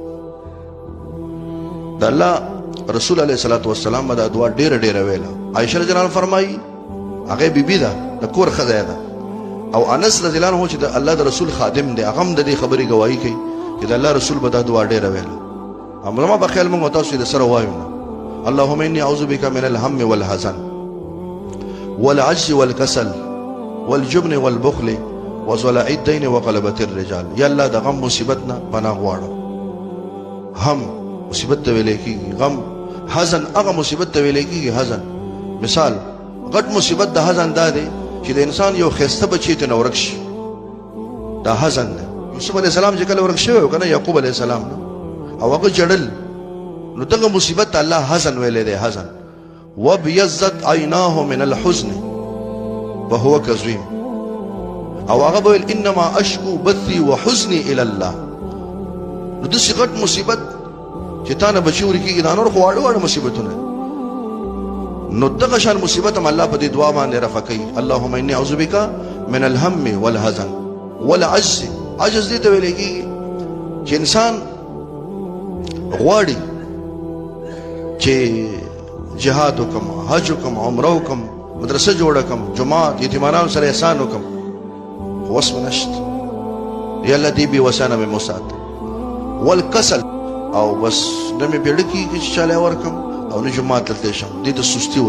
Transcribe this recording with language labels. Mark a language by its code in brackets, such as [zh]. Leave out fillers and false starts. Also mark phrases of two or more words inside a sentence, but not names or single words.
[ps] د الله رسول [ar] علیه الصلاۃ والسلام [ps] به دا دعا ډېره ډېره ویله. عایشه [ar] رضی الله عنها [ps] فرمایي هغه بیبي ده د کور ښځه ده او انس [ar] رضی الله عنه [ps] چې د الله د رسول خادم دی هغه هم د دې خبرې ګواهي کوي چې د الله رسول به دا دعا ډېره ویله. زما په خیال موږ تاسو د سره وایو [ar] اللهم انی اعوذ بک من الهم والحزن والعجز والكسل والجبن والبخل وزلع الدين وغلبة الرجال. [ps] یا الله د غم مصیبت نه پناه غواړم. هم مصیبت ته ویل کېږي غم، حزن هغه مصیبت ته ویل کېږي حزن. مثال غټ مصیبت د حزن دا دی چې د انسان یو ښایسته بچی ته نه ورک شي، دا حزن دی. یوسف [ar] علیه السلام [ps] چې کله ورک شوی و که نه یعقوب [ar] علیه السلام [ps] نه او هغه جړل نو دغه مصیبت ته الله حزن ویلی دی. [ar] حزن وابیضت عیناه من الحزن وهو کظیم [ps] او هغه به ویل [ar] انما اشکو بثی وحزنی الی الله. [ps] نو داسې غټ مصیبت چې تا نه بچي ورکېږي دا نور خو واړه واړه مصیبتونه نو دغه شان مصیبت هم الله په دې دعا باندې رفع کوي. [ar] اللهم انی اعوذ بک من الهم والحزن والعجز. [ps] عجز دې ته ویل کېږي چې انسان غواړي چې جهاد وکم، حج وکم، عمره وکم، مدرسه جوړه کم، جماعت یتیمانانو سره احسان وکم، خو وس مې نشته. یا الله دې بې وسه نه مې مسات. والکسل او بس نه مې بیړه کېږي چې چاله ورکم او نه جماعت ته تللی شم، دې ته سستي وایي.